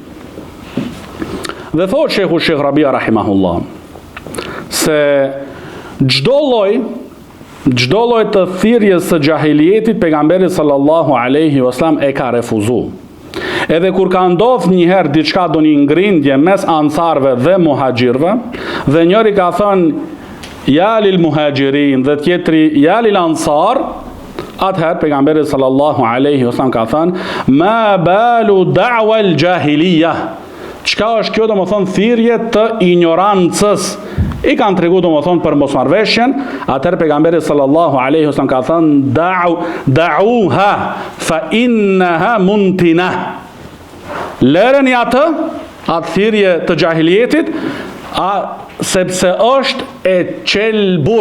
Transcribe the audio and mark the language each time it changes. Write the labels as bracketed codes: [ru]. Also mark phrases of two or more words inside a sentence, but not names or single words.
[sq] Dhe thot Shejkh Rabia rahimahullah se çdo lloj të thirrjes së gjahilijetit pejgamberi [ar] صلى الله عليه وسلم [sq] e ka refuzuar. Edhe kur ka ndodhur një herë diçka do një ngrindje mes ansarve dhe muhaxhirëve, dhe njëri ka thënë [ar] يا للمهاجرين [sq] dhe tjetri [ar] يا للأنصار, [sq] atëherë pejgamberi [ar] صلى الله عليه وسلم [sq] ka thënë [ar] ما بال دعوى الجاهلية. [sq] Çka është kjo, domethënë thirrje të ignorancës. I kanë tregu domethënë për mosmarrveshjen, atëherë pejgamberi [ar] صلى الله عليه وسلم [sq] ka thënë [ar] دعوها فإنها منتنة. [sq] Lëreni atë thirrje të jahilietit, sepse është e qelbur.